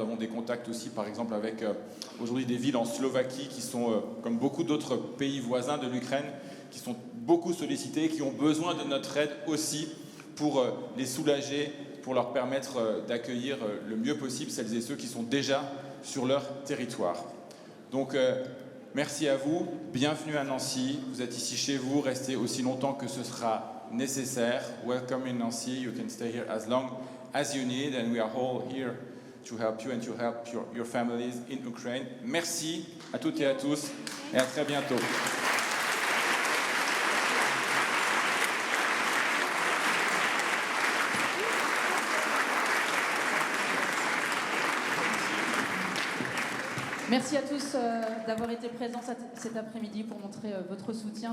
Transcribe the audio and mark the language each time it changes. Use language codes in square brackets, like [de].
[fr] Nous avons des contacts aussi par exemple avec aujourd'hui des villes en Slovaquie qui sont, comme beaucoup d'autres pays voisins de l'Ukraine, qui sont beaucoup sollicités, qui ont besoin de notre aide aussi pour les soulager, pour leur permettre d'accueillir le mieux possible celles et ceux qui sont déjà sur leur territoire. Donc merci à vous, bienvenue à Nancy, vous êtes ici chez vous, restez aussi longtemps que ce sera nécessaire. [en] Welcome in Nancy, you can stay here as long as you need and we are all here to help you and to help your families in Ukraine. [fr] Merci à toutes et à tous et à très bientôt. Merci à tous d'avoir été présents cet après-midi pour montrer votre soutien.